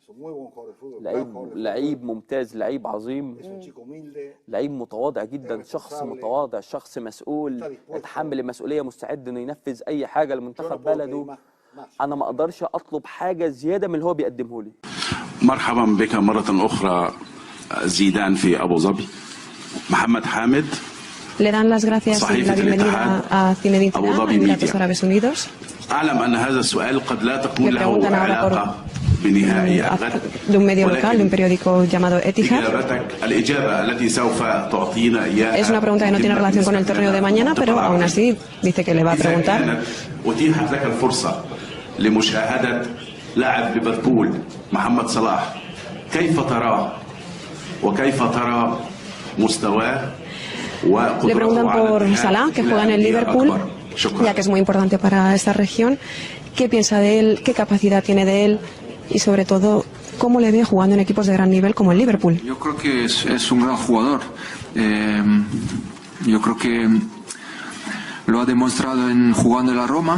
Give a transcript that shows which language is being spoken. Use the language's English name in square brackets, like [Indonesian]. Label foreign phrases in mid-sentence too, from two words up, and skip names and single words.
[Arabic] لعيب ممتاز، لعيب عظيم، لعيب متواضع جدا، شخص متواضع، شخص مسؤول، يتحمل المسؤولية، مستعد انه ينفذ اي حاجة لمنتخب بلده. انا ما اقدرش اطلب حاجة زيادة من اللي هو بيقدمه لي. مرحبا بك مرة اخرى زيدان في ابو ظبي. محمد حامد. [Spanish] Le dan las gracias y la bienvenida a Zinedine Zidane, a Emiratos Árabes Unidos. [Arabic] أعلم أن هذا السؤال قد لا تكون له علاقة بنهائي الغد. [Spanish] De un medio local, de un periódico llamado Etihad. [Arabic] الإجابة التي سوف تعطينا إياها. [Spanish] Es una pregunta que no tiene relación con el torneo de mañana, pero aún así dice que le va a preguntar. [Arabic] أتيحت لك الفرصة لمشاهدة لاعب ليفربول محمد صلاح، كيف تراه وكيف ترى مستواه؟ [Spanish] Le preguntan por Salah, que juega en el Liverpool, ya que es muy importante para esta región. ¿Qué piensa de él? ¿Qué capacidad tiene de él? Y sobre todo, ¿cómo le ve jugando en equipos de gran nivel como el Liverpool? Yo creo que es un gran jugador. Yo creo que lo ha demostrado jugando en la Roma.